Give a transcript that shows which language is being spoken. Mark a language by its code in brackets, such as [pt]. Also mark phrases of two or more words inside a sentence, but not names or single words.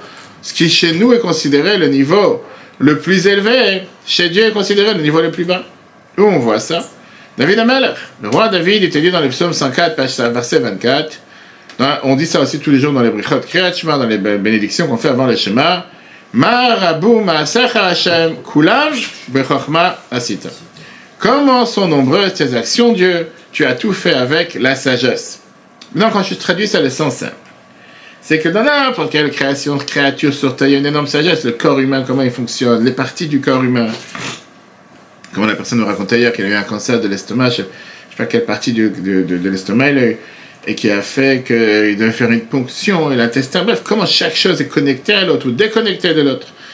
[fr] Ce qui chez nous est considéré le niveau le plus élevé, chez Dieu est considéré le niveau le plus bas. Où on voit ça? David Amalek, le roi David, était dit dans le psaume 104, verset 24. On dit ça aussi tous les jours dans les [he] ברכות קריאת שמע, [fr] dans les bénédictions qu'on fait avant le Shema. [he] מה רבו מעשיך ה' כולם בחכמה עשית. [fr] Comment sont nombreuses tes actions, Dieu? Tu as tout fait avec la sagesse. Maintenant, quand je traduis ça, le sens simple, c'est que dans n'importe quelle créature sur terre, il y a une énorme sagesse. Le corps humain, comment il fonctionne, les parties du corps humain. Comment la personne nous racontait hier qu'il a eu un cancer de l'estomac, je ne sais pas quelle partie de l'estomac il a eu, et qui a fait qu'il devait faire une ponction, et l'intestin, bref, comment chaque chose est connectée à l'autre ou déconnectée de l'autre.